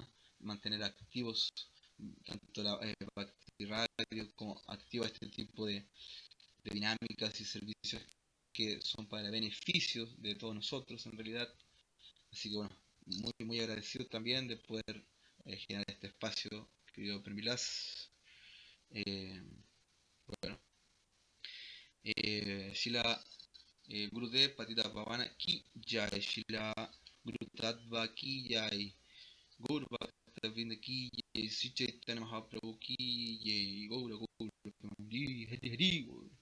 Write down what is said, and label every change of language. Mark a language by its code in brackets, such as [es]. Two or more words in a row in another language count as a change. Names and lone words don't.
[es] Mantener activos tanto la Bhakti Radio como activa este tipo de dinámicas y servicios que son para el beneficio de todos nosotros en realidad. Así que bueno, muy muy agradecido también de poder generar este espacio, querido Permilas. Eh, bueno, [bn] শ্রীল গুরুদেব পতিত পাবন কি জয়, শ্রীল গুরু তত্ত্ব কি জয়, গৌর ভক্তবিন্দ কি জয়, শ্রী চৈতন্য মহাপ্রভু কি জয়, গৌর গৌর হরি হরি হরি.